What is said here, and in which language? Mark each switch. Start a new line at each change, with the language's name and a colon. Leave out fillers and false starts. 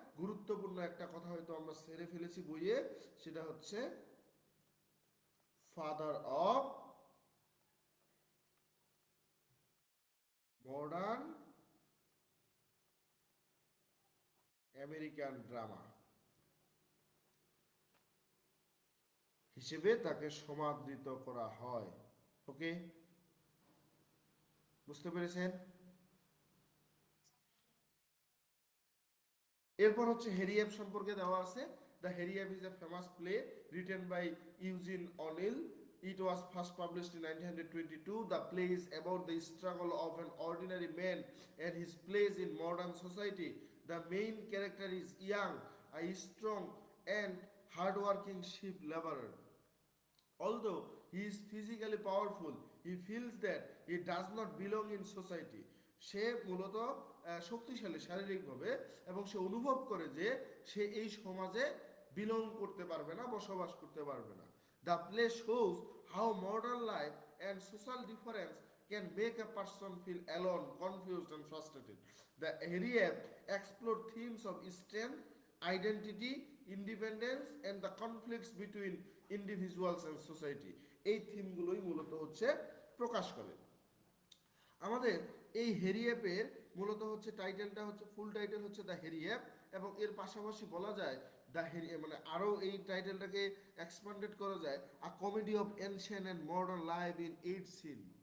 Bangla: গুরুত্বপূর্ণ একটা কথা হয়তো আমরা সেরে ফেলেছি বইয়ে, সেটা হচ্ছে
English: father of modern American drama
Bangla: হিসেবে তাকে সমাদৃত করা হয়। ওকে, বুঝতে পেরেছেন? এরপর হচ্ছে হেরিয়েপ সম্পর্কে দেওয়া আছে।
English: The Hairy Ape is a famous play written by Eugene O'Neill. It was first published in 1922. The play is about the struggle of an ordinary man and his place in modern society. The main character is young, a strong, and hardworking sheep laborer. Although he is physically powerful, he feels that he does not belong in society.
Bangla: সে মূলত শক্তিশালী শারীরিকভাবে এবং সে অনুভব করে যে সে এই সমাজে belong করতে পারবে না, বসবাস করতে পারবে না।
English: The play shows how modern life and social difference can make a person feel alone, confused, and frustrated. The area explore themes of strength, identity, independence, and the conflicts between individuals and society.
Bangla: এই থিমগুলোই মূলত হচ্ছে প্রকাশ করে। আমাদের এই হেরিয়েপের মূলত হচ্ছে টাইটেলটা হচ্ছে, ফুল টাইটেল হচ্ছে দ্য হেরিয়েপ, এবং এর পাশাপাশি বলা যায় দ্য হেরিয়েপ মানে আরও এই টাইটেলটাকে এক্সপ্যান্ডেড করা যায়
English: A comedy of ancient and modern life in 8 scene.